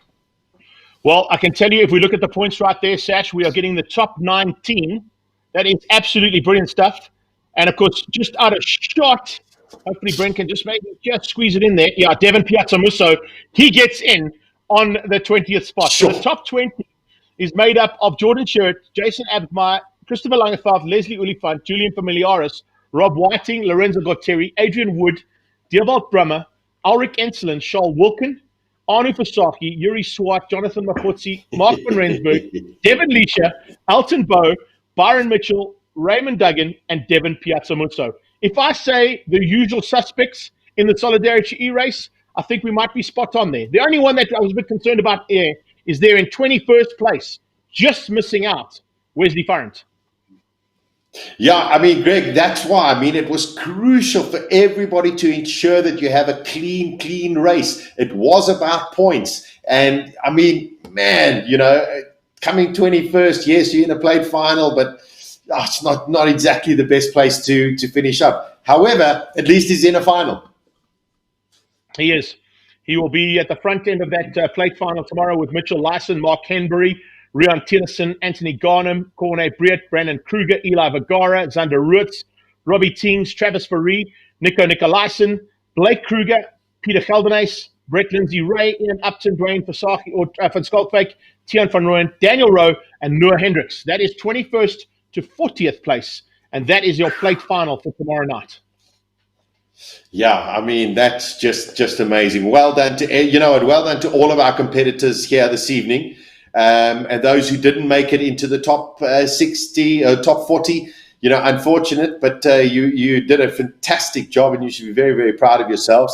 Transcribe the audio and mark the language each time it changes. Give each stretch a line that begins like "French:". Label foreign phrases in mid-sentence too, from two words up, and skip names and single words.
English: Well, I can tell you, if we look at the points right there, Sash, we are getting the top 19. That is absolutely brilliant stuff. And, of course, just out of shot, hopefully Brent can just squeeze it in there. Yeah, Devin Piazzamusso, he gets in on the 20th spot. Sure. So the top 20 is made up of Jordan Shirt, Jason Abdmeyer, Christopher Langerfeld, Leslie Oliphant, Julian Familiaris, Rob Whiting, Lorenzo Gotteri, Adrian Wood, Dierwald Brummer, Ulrich Enslin, Charles Wilkin, Anu Fasaki, Yuri Swart, Jonathan Mafutsi, Mark van Rensburg, Devin Leisha, Elton Bowe, Byron Mitchell, Raymond Duggan, and Devin Piazzamusso. If I say the usual suspects in the Solidarity E-race, I think we might be spot on there. The only one that I was a bit concerned about is there in 21st place, just missing out, Wesley Farrant. Yeah, I mean, Greg, that's why. I mean, it was crucial for everybody to ensure that you have a clean race. It was about points. And I mean, man, coming 21st, yes, you're in a plate final, but it's not exactly the best place to finish up. However, at least he's in a final. He is. He will be at the front end of that plate final tomorrow with Mitchell Lyson, Mark Henbury, Rian Tillison, Anthony Garnham, Corne Briet, Brandon Kruger, Eli Vergara, Xander Ruetz, Robbie Teams, Travis Faree, Nico Nicolaisen, Blake Kruger, Peter Geldenhuys, Brett Lindsay Ray, Ian Upton, Dwayne Fasaki, or Van Skalkwyk, Tian van Rooyen, Daniel Rowe, and Noah Hendricks. That is 21st to 40th place, and that is your plate final for tomorrow night. Yeah, I mean, that's just amazing. Well done to well done to all of our competitors here this evening. And those who didn't make it into the top 60, top 40, unfortunate, but you did a fantastic job and you should be very, very proud of yourselves.